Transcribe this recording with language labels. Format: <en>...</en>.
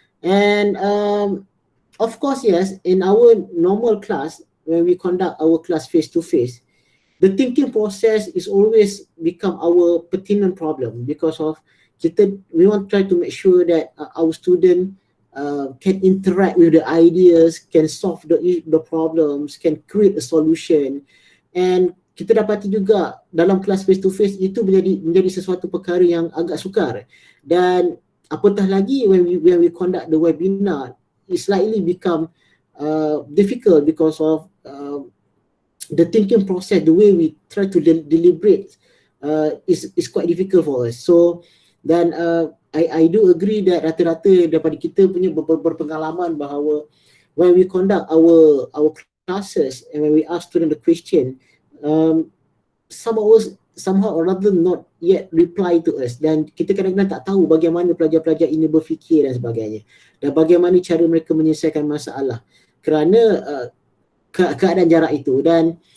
<en>And of course, yes, in our normal class, when we conduct our class face to face, the thinking process is always become our pertinent problem, because of we want to try to make sure that our student can interact with the ideas, can solve the problems, can create a solution.</en> <ms>And kita dapati juga dalam kelas</ms> <en>face to face</en> <ms>itu menjadi sesuatu perkara yang agak sukar. Dan apatah lagi</ms> <en>when we conduct the webinar, it slightly become difficult because of the thinking process, the way we try to deliberate is quite difficult for us. So then I do agree that</en> <ms>rata-rata daripada kita punya berpengalaman bahawa</ms> <en>when we conduct our classes and when we ask student the question, some of us somehow or other not yet reply to us,</en> <ms>dan kita kadang-kadang tak tahu bagaimana pelajar-pelajar ini berfikir dan sebagainya, dan bagaimana cara mereka menyelesaikan masalah kerana keadaan jarak itu. Dan</ms>